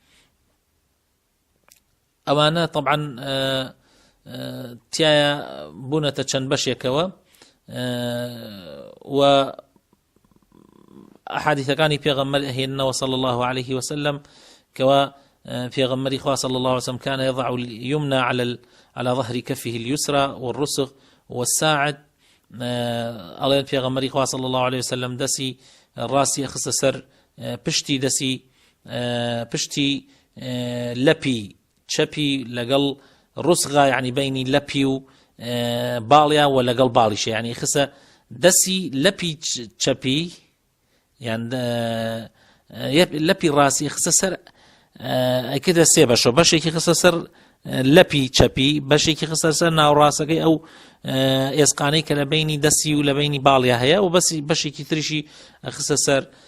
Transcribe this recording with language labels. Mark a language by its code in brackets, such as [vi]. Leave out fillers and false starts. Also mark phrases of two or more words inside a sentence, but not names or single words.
[ckb] ئەوانە طبعا تایە بوونەتە چەند بەشێکەوە و ئەحادیثەکانی پێغەمبەر هێننەوە [ar] صلی الله عليه وسلم [ckb] کەوا پێغەمبەری خوا [ar] صلی الله عليه وسلم كان يضع اليمنى على ظهر كفه اليسرى والرسغ والساعد [ckb] ئەڵێن پێغەمبەری خوا [ar] صلی الله عليه وسلم [ckb] دەسی ڕاستی خستە سەر پشتی لەپی چەپی لەگەڵ ڕوسغا یعنی بینی لەپی و باڵیا و لەگەڵ باڵیشە یعنی خستە دەسی لەپی چەپی یان لەپی ڕاستی خستە سەر ئەکردە سێ بەشەوە بەشێکی خستە سەر لەپی چەپی بەشێکی خستە سەر ناوڕاستەکەی ئەو ئێسقانەی کە لە بینی دەستی و لە بینی باڵیا هەیە و بەشێکی تریشی خستە سەر